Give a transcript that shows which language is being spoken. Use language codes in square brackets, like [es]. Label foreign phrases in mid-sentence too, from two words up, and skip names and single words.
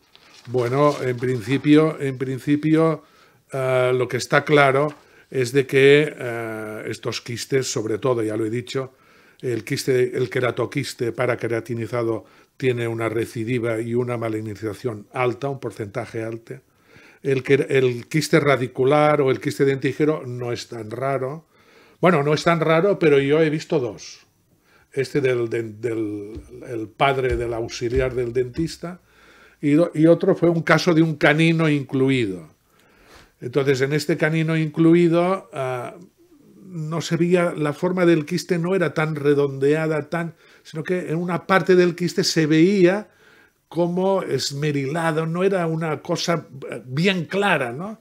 [es] Bueno, en principio lo que está claro es de que estos quistes, sobre todo, ya lo he dicho, el queratoquiste paraqueratinizado tiene una recidiva y una malignización alta, un porcentaje alto. El quiste radicular o el quiste dentígero no es tan raro. Bueno, no es tan raro, pero yo he visto 2. Este el padre del auxiliar del dentista y otro fue un caso de un canino incluido. Entonces, en este canino incluido no se veía, la forma del quiste no era tan redondeada, sino que en una parte del quiste se veía como esmerilado, no era una cosa bien clara, ¿no?